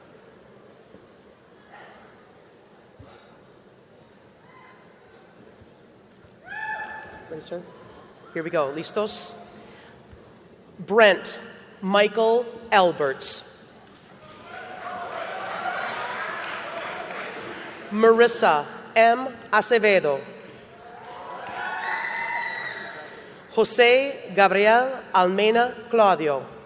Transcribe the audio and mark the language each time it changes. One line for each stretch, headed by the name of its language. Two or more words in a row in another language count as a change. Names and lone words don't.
English: Ready, sir? Here we go. Listos? Brent Michael Alberts. Marissa M. Acevedo. Jose Gabriel Almena Claudio.